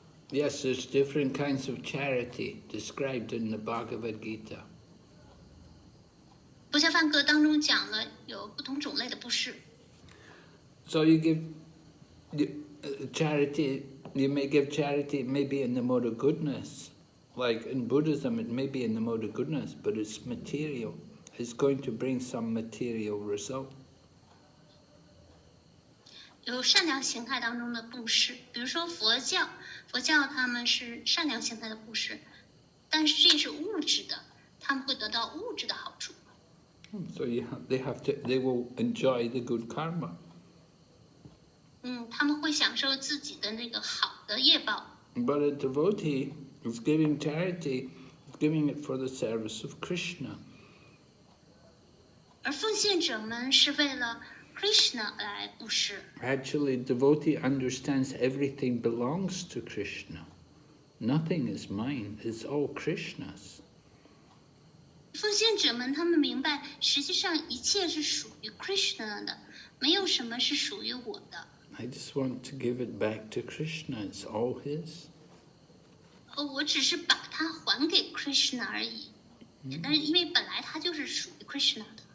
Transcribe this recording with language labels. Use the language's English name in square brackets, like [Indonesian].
[English] Yes, there's different kinds of charity described in the Bhagavad Gita. [Chinese] 佛教梵歌当中讲了有不同种类的布施。 [English] So you give charity, you may give charity maybe in the mode of goodness. Like in Buddhism, it may be in the mode of goodness, but it's material. It's going to bring some material result. [Chinese] 有善良形态当中的布施，比如说佛教他们是善良形态的布施，但是这是物质的，他们会得到物质的好处。 [English] So they will enjoy the good karma. [Chinese] 他们会享受自己的那个好的业报。 [English] But a devotee is giving charity, is giving it for the service of Krishna. [Chinese] 而奉献者们是为了 Krishna 来布施。 [English] Actually, devotee understands everything belongs to Krishna. Nothing is mine, it's all Krishna's. [Chinese] 奉献者们他们明白，实际上一切是属于 Krishna 的，没有什么是属于我的。 [English] I just want to give it back to Krishna, it's all his. [Chinese] 我只是把它还给 Krishna 而已，但是因为本来它就是属于 Krishna 的。